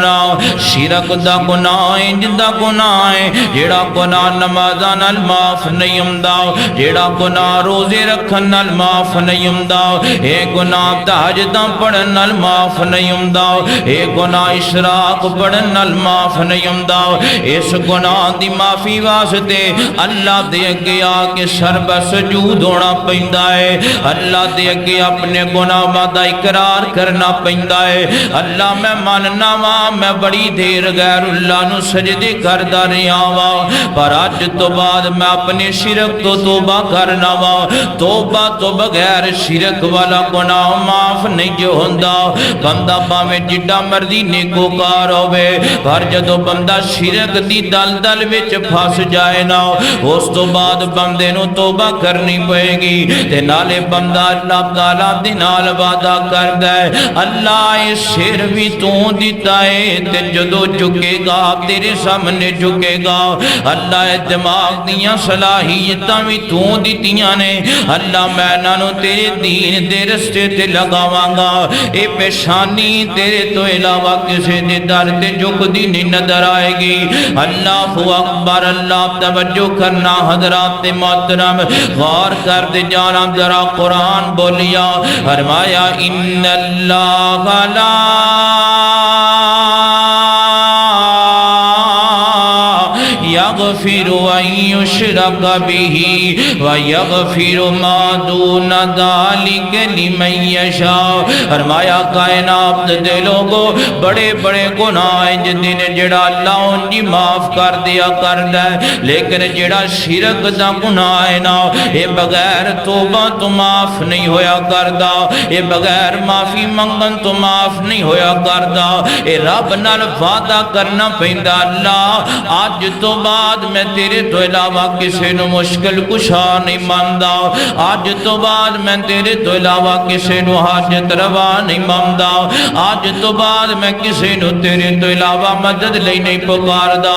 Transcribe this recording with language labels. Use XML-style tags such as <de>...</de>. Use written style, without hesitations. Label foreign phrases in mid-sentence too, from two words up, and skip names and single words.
<pa>گناہ انج دا گناہ ہے جیڑا گناہ نمازاں نال معاف نہیں ہوندا جیڑا گناہ روزے رکھن نال معاف نہیں ہوندا اے گناہ تہجداں پڑھن نال معاف نہیں ہوندا اے گناہ اشراق پڑھن نال معاف نہیں ہوندا اس گناہ دی معافی واسطے اللہ دے اگے آ کے سر بسجود ہونا پیندہ ہے اللہ دے اگے اپنے گناہاں دا اقرار کرنا پیندا ہے۔ اللہ میں ماننا وا میں بڑی دیر غیر اللہ نو سجدے کردا رہیا وا، پر اج تو بعد میں اپنے شرک تو توبہ کرنا وا۔ توبہ تو بغیر شرک والا گناہ معاف نہیں جو ہوندا۔ بندہ باویں جڈا مرضی نیکوکار ہوے، پر جدوں بندہ شرک دی دلدل وچ پھس جائے نا، اس تو بعد بندے نو توبہ کرنی پئے گی، تے نالے بندہ اللہ تعالیٰ دے نال وعدہ کردا ہے اللہ اے سر بھی تو دیتا ہے تے جدوں جھکے گا تیرے سامنے جھکے گا۔ اللہ اے دماغ دیاں صلاحیتاں بھی تو دتیاں نے، اللہ میں انہاں نو تیرے دین دے رستے تے لگاواں گا۔ اے پیشانی تیرے تو علاوہ کسے دے در تے جھکدی نہیں نظر آئے گی۔</pa> <ar>اللہ اکبر،</ar> <pa>اللہ توجہ کرنا حضرات محترم، غور کر دے جانا ذرا قرآن بولیا، فرمایا</pa> <ar>ان اللہ لا یغفر ان یشرک بہ ویغفر ما دون ذلک لمن یشاء۔</ar> <pa>فرمایا کائنات دے لوگو بڑے بڑے گناہ جن جڑا اللہ ان جی معاف کر دیا کردا ہے، لیکن جڑا شرک دا گناہ ہے نا، اے بغیر توبہ تو معاف نہیں ہویا کردا، اے بغیر معافی منگن تو معاف نہیں ہویا کردا۔ اے رب نال وعدہ کرنا پیندا اللہ آج تو بعد میں تیرے تو علاوہ کسی نو مشکل کشا نہیں ماندا، آج تو بعد میں تیرے تو علاوہ کسی نو حاجت روا نہیں ماندا، آج تو بعد میں کسی نو تیرے تو علاوہ مدد لئی نہیں پکاردا۔</pa>